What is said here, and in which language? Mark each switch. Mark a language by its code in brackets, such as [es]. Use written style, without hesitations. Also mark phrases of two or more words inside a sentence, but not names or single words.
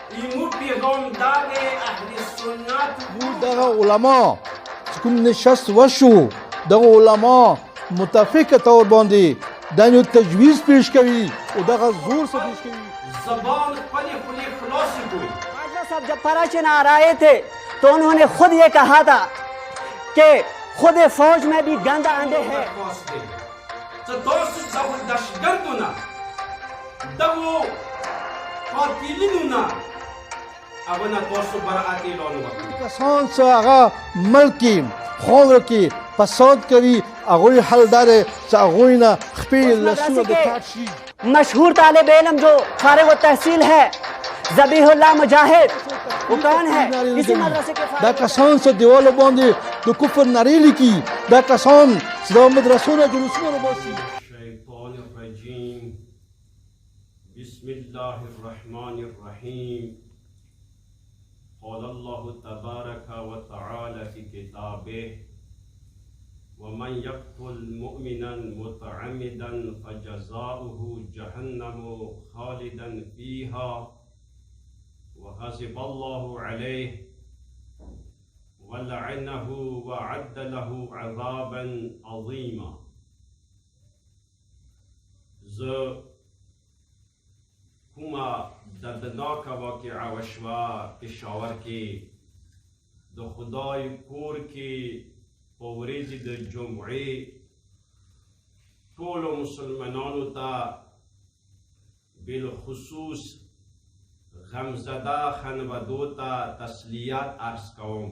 [ps] ایمو پیغام دار اهل سنت دغه علما چې کوم نشست وشو دغه علما متفق طور باندې دا یو تجویز پیش کوي او دغه [ur] زور سے [ps] پیش کوي زبان خپل خلاص کوي. [ur] صاحب جب پراچن آ رہے تھے تو انہوں نے خود یہ کہا تھا کہ خود فوج میں بھی گند آندے ہیں. [ps] دشگردونه دغو قاتلینونه اوله تاسو براءت اعلان وکړئ. کسان چې هغه ملک کې خاوره کې فساد کوي هغوی حل دا دی چې هغوی نه خپل لاسونه د کاټ شي. [ur] مشہور طالب علم جو فارغ التحصیل ہے ذبیح اللہ مجاہد وہ کون ہے اسی مدرسے کے [ps] دا کسان چې دیوالو باندې د کفر نارې لیکي دا کسان چې د مدرسو نه جلوسونه راباسي. [ar] الشیطان الرجیم بسم الله الرحمن الرحیم. قال الله تبارك وتعالى في كتابه ومن يقتل مؤمنا متعمدا فجزاؤه جهنم خالدا فيها وغضب الله عليه ولعنه وعد له عذابا عظيما. [ps] کومه دردناکه واقعه وشوه پېښور کې د خدای کور کې په ورځې د جمعې ټولو مسلمانانو ته بالخصوص غمزده خانوادو ته تسلیت عرض کوم.